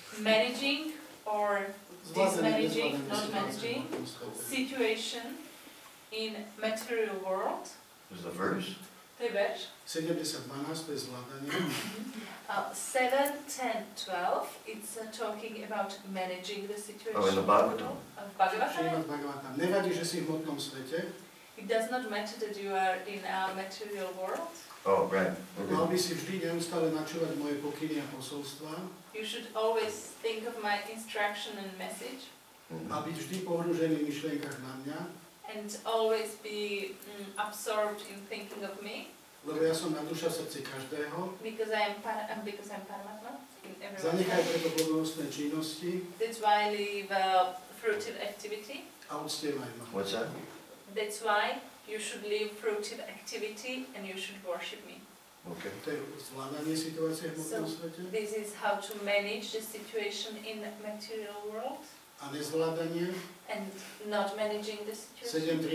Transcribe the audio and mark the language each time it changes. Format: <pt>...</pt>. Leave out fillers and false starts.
<en>Managing or dismanaging, not managing, situation in material world. Was the verse?</en> <sk>To je verš. 70:12 to je zvládanie.</sk> <en>7, 10, 12, it's talking about managing the situation. Oh, in the Bhagavatam.</en> <sk>V Bhagavatam? Šrímad Bhagavatam. Nevadí, že si v hmotnom svete.</sk> <en>It does not matter that you are in a material world. Oh, right.</en> <sk>Mal</sk> <en>Okay.</en> <sk>by si vždy neustále načúvať moje pokyny a posolstvá</sk> <en>You should always think of my instruction and message,</en> <sk>a byť vždy pohrúžený v myšlienkach na mňa,</sk> <en>and always be absorbed in thinking of me,</en> <sk>lebo ja som na duša v srdci každého.</sk> <en>because I'm Paramatma in everyone.</en> <sk>Zanechaj preto plodonostné činnosti</sk> <en>That's why I leave fruitive activity.</en> <sk>a uctievaj ma.</sk> <en>What's that? That's why you should leave fruitive activity and you should worship me. Okay.</en> <sk>To je zvládanie situácie v hmotnom svete.</sk> <en>This is how to manage the situation in the material world</en> <sk>A nezvládanie</sk> <en>and not managing the situation.</en>